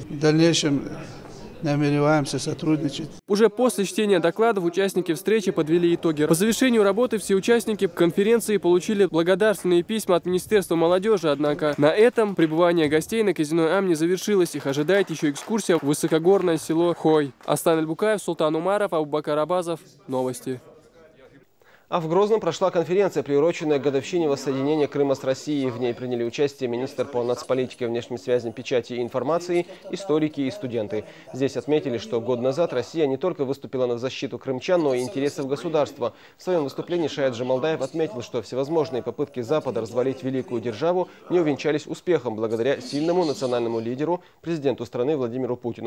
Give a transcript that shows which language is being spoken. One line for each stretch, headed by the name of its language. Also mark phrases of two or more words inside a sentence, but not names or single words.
Russian: В дальнейшем намереваемся сотрудничать. Уже после чтения докладов участники встречи подвели итоги. По завершению работы все участники конференции получили благодарственные письма от Министерства молодежи, однако на этом пребывание гостей на казино Ам не завершилось. Их ожидает еще экскурсия в высокогорное село Хой. Астан Аль-Букаев, Султан Умаров, Абубакар Абазов. Новости. А в Грозном прошла конференция, приуроченная к годовщине воссоединения Крыма с Россией. В ней приняли участие министр по нацполитике, внешним связям, печати и информации, историки и студенты. Здесь отметили, что год назад Россия не только выступила на защиту крымчан, но и интересов государства. В своем выступлении Шаят Джамалдаев отметил, что всевозможные попытки Запада развалить великую державу не увенчались успехом благодаря сильному национальному лидеру, президенту страны Владимиру Путину.